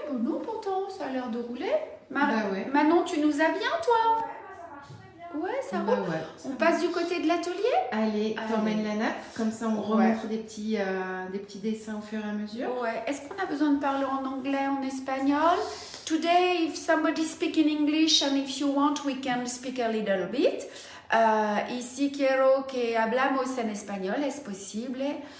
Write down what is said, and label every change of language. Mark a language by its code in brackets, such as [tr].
[fr] Bon, non, pourtant, ça a l'air de rouler. Bah ouais. Manon, tu nous as bien, toi? Ouais, ça roule. Ouais, On passe du côté de l'atelier? Allez, t'emmènes la nappe, comme ça on remontre des petits dessins au fur et à mesure. Ouais. Est-ce qu'on a besoin de parler en anglais, en espagnol? [en] Today, if somebody speak in English and if you want, we can speak a little bit. [es] Y si quiero que hablamos en español, es posible.